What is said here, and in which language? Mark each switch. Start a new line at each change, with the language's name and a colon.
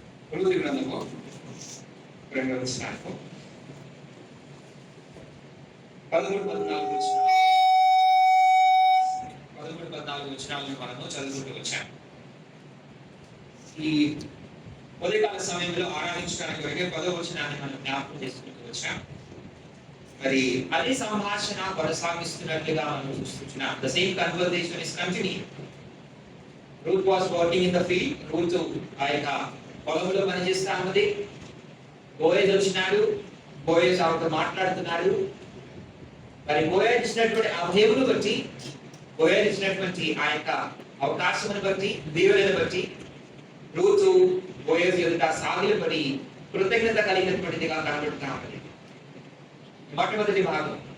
Telugu: కొలొస్సీ గ్రంథము 2వ అధ్యాయము 13-14 వచనాలను మనము చదువుకుంటూ వచ్చాం. ఈ ఉదయకాల సమయంలో ఆరాధించడానికి వరకే 10వ వచనాన్ని మనం జ్ఞాపకం చేసుకుంటూ వచ్చాం. మరి అదే సంభాషణ కొనసాగిస్తున్నట్లుగా మనం చూస్తున్నాం.
English: The same conversation is continuing. Ruth was working in the field.
Telugu: Ruth ఆ యొక్క పొలంలో పనిచేస్తా ఉన్నది. బోయజ్ వచ్చినాడు, బోయజ్ ఆమెతో మాట్లాడుతున్నాడు. మరి బోయజ్ ఇచ్చినటువంటి అభయమును బట్టి, బోయజ్ ఇచ్చినటువంటి ఆ యొక్క అవకాశమును బట్టి, దీవెనను బట్టి రూతు బోయజ్ ఎదుట సాగిలపడి కృతజ్ఞత కలిగినటువంటిదిగా కనబడుతా ఉన్నది. మొట్టమొదటి భాగం.